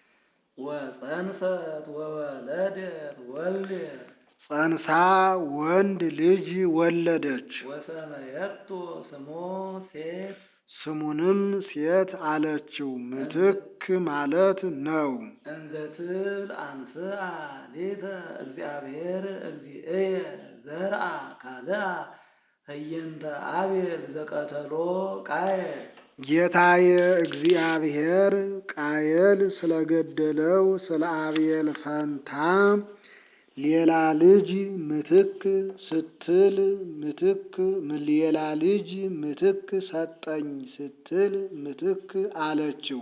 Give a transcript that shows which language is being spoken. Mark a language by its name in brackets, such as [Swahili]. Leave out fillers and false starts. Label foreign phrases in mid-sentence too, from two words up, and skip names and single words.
[Geez] ወፀንሰት ወወለደት ወልደ። [Amharic] ጸንሳ ወንድ ልጅ ወለደች። [Geez] ወሰመየቶ ስሞ ሴት [Amharic] ስሙንም ሴት አለችው፣ ምትክ ማለት ነው። [Geez] እንዘ ትብል አንስአ ሌተ እግዚአብሔር እግዚእየ ዘርአ ካልአ ህየንተ አቤል ዘቀተሎ ቃየል። ጌታዬ [Amharic] እግዚአብሔር ቃየል ስለገደለው ስለ አቤል ፈንታ ሌላ ልጅ ምትክ ስትል ሌላ ልጅ ምትክ ሰጠኝ ስትል ምትክ አለችው።